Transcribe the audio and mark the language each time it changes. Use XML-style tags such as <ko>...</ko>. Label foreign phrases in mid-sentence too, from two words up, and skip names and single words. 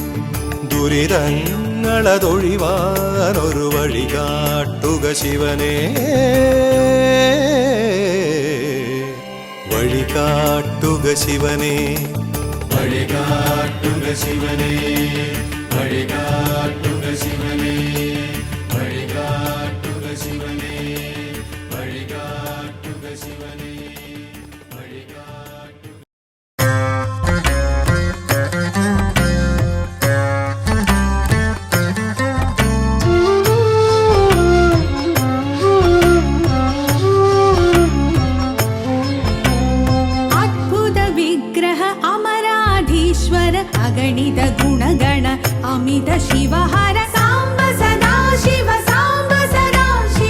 <ml>ദുരിതങ്ങളതൊഴിവാനൊരു വഴി കാട്ടുക ശിവനേ വഴി കാട്ടുക ശിവനേ വഴി കാട്ടുക ശിവനേ വഴി കാട്ടുക ശിവനേ വഴി കാട്ടുക ശിവനേ വഴി കാട്ടുക ശിവനേ വഴി കാട്ടുക</ml> <sa>अद्भुत विग्रह अमराधीश्वर अगणित गुणगण अमित शिवहर साम्ब सदा शिव साम्ब सदा शिव</sa>